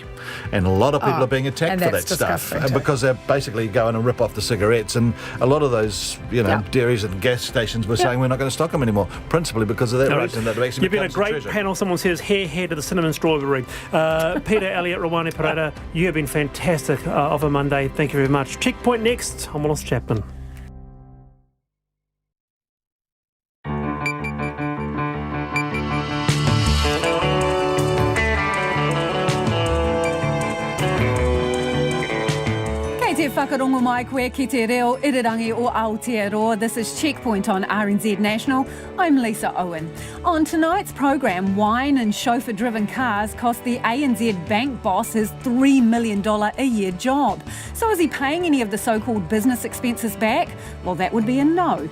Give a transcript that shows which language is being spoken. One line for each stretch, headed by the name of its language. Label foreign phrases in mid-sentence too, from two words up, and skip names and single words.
English: And a lot of people are being attacked for that stuff because they're basically going to rip off the cigarettes. And a lot of those, dairies and gas stations were saying we're not going to stock them anymore, principally because of that reason. That actually You've been a great panel. Someone says, hair to the cinnamon strawberry. Peter, Elliot, Rawani Parada, you have been fantastic of a Monday. Thank you very much. Checkpoint next. I'm Wallace Chapman.
Māori: Whakarongo mai koe ki te reo irirangi o Aotearoa.
English: This is Checkpoint on RNZ National. I'm Lisa Owen. On tonight's programme, wine and chauffeur-driven cars cost the ANZ bank boss his $3 million a year job. So is he paying any of the so-called business expenses back? Well, that would be a no.